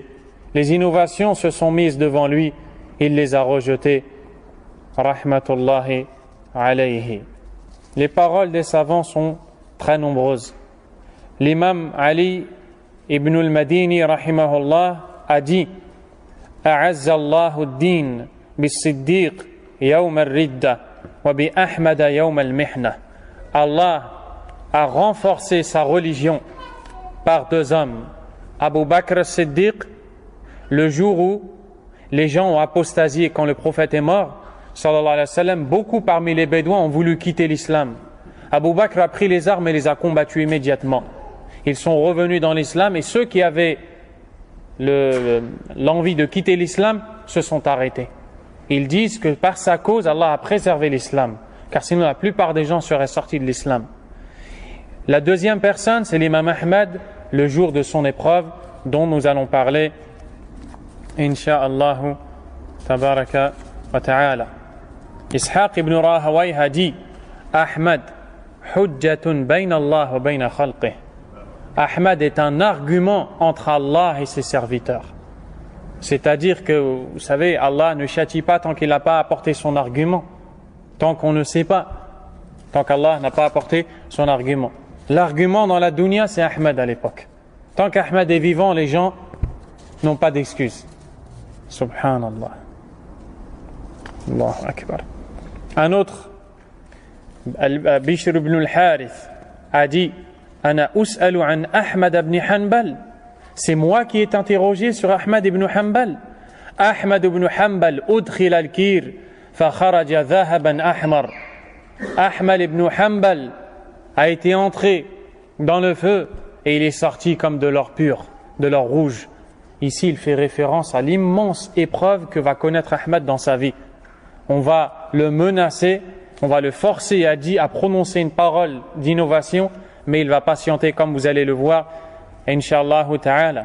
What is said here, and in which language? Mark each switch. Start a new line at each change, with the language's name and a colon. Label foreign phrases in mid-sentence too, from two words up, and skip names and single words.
French: Les innovations se sont mises devant lui, il les a rejetées.
Arabic: رحمة الله عليه.
French: Les paroles des savants sont très nombreuses. l'imam Ali ibn al-Madini rahimahullah a dit
Arabic: أعز الله الدين بالصديق يوم الردة وبأحمد يوم المحنة.
French: Allah a renforcé sa religion par deux hommes, Abu Bakr as-Siddiq, le jour où les gens ont apostasié quand le prophète est mort,
Arabic: صلى الله عليه وسلم,
French: beaucoup parmi les Bédouins ont voulu quitter l'islam. Abu Bakr a pris les armes et les a combattus immédiatement. Ils sont revenus dans l'islam et ceux qui avaient l'envie de quitter l'islam se sont arrêtés. Ils disent que par sa cause, Allah a préservé l'islam, car sinon la plupart des gens seraient sortis de l'islam. La deuxième personne, c'est l'imam Ahmad, le jour de son épreuve, dont nous allons parler, Inch'Allah,
Arabic: تبارك وتعالى. Ishaq ibn Rahawayh
French: a dit,
Arabic: أحمد حجة بين الله وبين خلقه.
French: Ahmad est un argument entre Allah et ses serviteurs. C'est-à-dire que, vous savez, Allah ne châtie pas tant qu'il n'a pas apporté son argument, tant qu'on ne sait pas, tant qu'Allah n'a pas apporté son argument. L'argument dans la dunya, c'est Ahmad à l'époque. Tant qu'Ahmad est vivant, les gens n'ont pas d'excuses.
Arabic: سبحان الله. الله أكبر.
French: Un autre, Bishr ibn al-Harith, a dit
Arabic: أنا أسأل عن أحمد بن حنبل.
French: C'est moi qui est interrogé sur Ahmad ibn Hanbal.
Arabic: أحمد بن حنبل أدخل الكير فخرج ذهبا أحمر.
French: Ahmad ibn Hanbal a été entré dans le feu et il est sorti comme de l'or pur, de l'or rouge. Ici, il fait référence à l'immense épreuve que va connaître Ahmad dans sa vie. On va le menacer, on va le forcer à prononcer une parole d'innovation, mais il va patienter comme vous allez le voir,
Arabic: إن شاء الله تعالى.